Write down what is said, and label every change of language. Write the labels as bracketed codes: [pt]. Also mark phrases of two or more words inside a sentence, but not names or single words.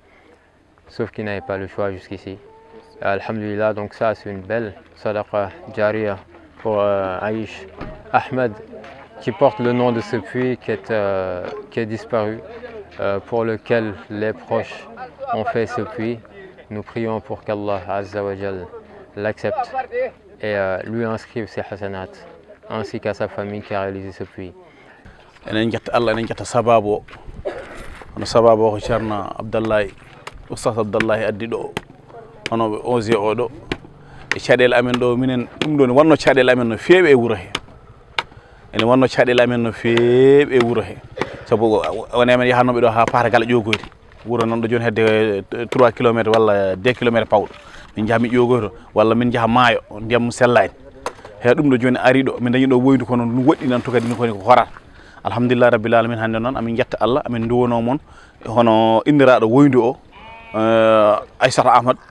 [fr] Sauf qu'ils n'avaient pas le choix jusqu'ici. Alhamdulillah, donc ça c'est une belle [ar] صدقة جارية [fr] pour Aïch Ahmed qui porte le nom de ce puits qui est disparu, pour lequel les proches ont fait ce puits. Nous prions pour qu'Allah [ar] عز وجل [fr] l'accepte et lui inscrive ses hasanat, ainsi qu'à sa famille qui a réalisé ce puits. [ff] Oustaz Abdallahi addi ɗo hono ɓe osi oɗo e caɗele amen ɗo minen ɗum ɗo ne wanno caɗele amen no feewi e wuro he ene wanno caɗele amen no feewi e wuro he sabu woni amen yahannoɓe ɗo ha paata gala ƴogoyri wuro noon ɗo joni hedde 3 kilométre walla 2 kilométre pawɗo min jaha mi ƴogoyto walla min jaha maayo ndiyam sellani he ɗum ɗo joni ari ɗo min dañi ɗo woydu kono ɗum woɗɗi nan to kadi koni ko horat [ar] الحمد لله رب العالمين [ff] hande noon amin jetta Allah amin duwono moon hono inniraɗo woydu o Aissata Ahmad